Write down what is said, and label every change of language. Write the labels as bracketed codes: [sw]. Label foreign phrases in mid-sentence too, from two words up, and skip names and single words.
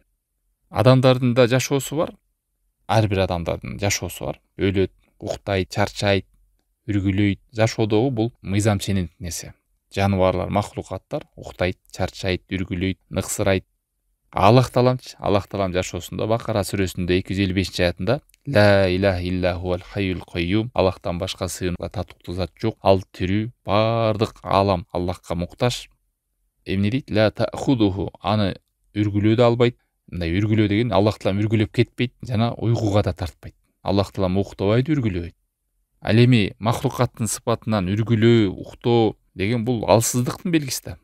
[ky] Адамдардын да жашоосу бар. Ар бир адамдардын жашоосу бар. Өлөт, уктайт, чарчайт, үргүлөйт. Жашоодогу бул мыйзам ченемдик нерсе. Жаныбарлар, махлукаттар уктайт, чарчайт, үргүлөйт, ныксырайт. Аллах таалам жашоосунда Бакара сүрөсүндө 255 аятында [ar] لا إله إلا هو الحي القيوم, [ky] Аллахтан башка сыйынууга татыктуу зат жок, ал тирүү, бардык алам Аллахка муктаж. Эмне дейт? [ar] لا تأخذه, [ky] аны үргүлөө да албайт. Мындай үргүлөө деген Аллах таалам үргүлөп кетпейт жана уйкуга да тартпайт. Аллах таалам уктабайт, үргүлөбөйт. Ал эми махлукаттын сыпатынан үргүлөө, уктоо деген бул алсыздыктын белгиси да.